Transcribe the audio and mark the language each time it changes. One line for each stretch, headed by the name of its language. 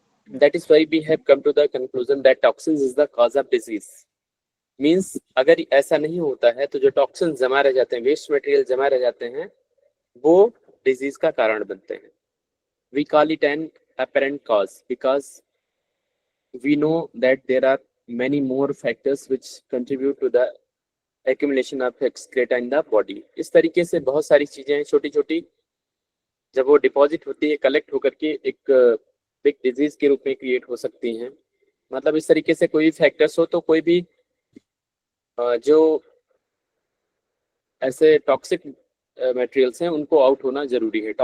English: That is why we have come to the conclusion that toxins is the cause of disease.
Hindi: Means अगर ऐसा नहीं होता है तो जो टॉक्सिन जमा रह जाते हैं, वेस्ट मटेरियल जमा रह जाते हैं, वो डिजीज का कारण बनते हैं.
English: We call it an apparent cause because we know that there are many more factors which contribute to the accumulation of excreta in the body.
Hindi: इस तरीके से बहुत सारी चीजें छोटी छोटी जब वो डिपॉजिट होती है, कलेक्ट होकर के एक बिग डिजीज के रूप में क्रिएट हो सकती हैं. मतलब इस तरीके से कोई भी फैक्टर्स हो तो कोई भी जो ऐसे टॉक्सिक मटेरियल्स हैं उनको आउट होना जरूरी है.